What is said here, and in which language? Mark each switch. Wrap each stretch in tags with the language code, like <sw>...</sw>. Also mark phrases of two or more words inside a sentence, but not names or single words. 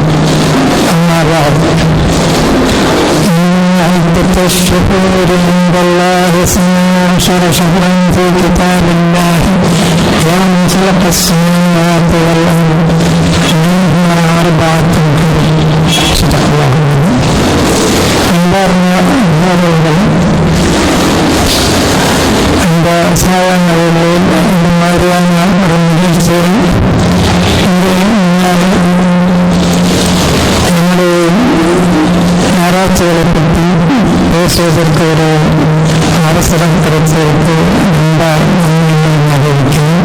<ar>أما بعد، إن عدة الشهور عند الله 12 شهرا في كتاب الله يوم خلق السماوات والأرض منها 4 صدق الله.</ar> <ta>அந்த சாதனைகளில் இந்த மாதிரியான ஒரு நிகழ்ச்சியை என்னுடைய ஆராய்ச்சிகளை பற்றி பேசுவதற்கு ஒரு அவசரம் கிடைத்ததற்கு ரொம்ப நன்மையாக இருக்கிறேன்.</ta>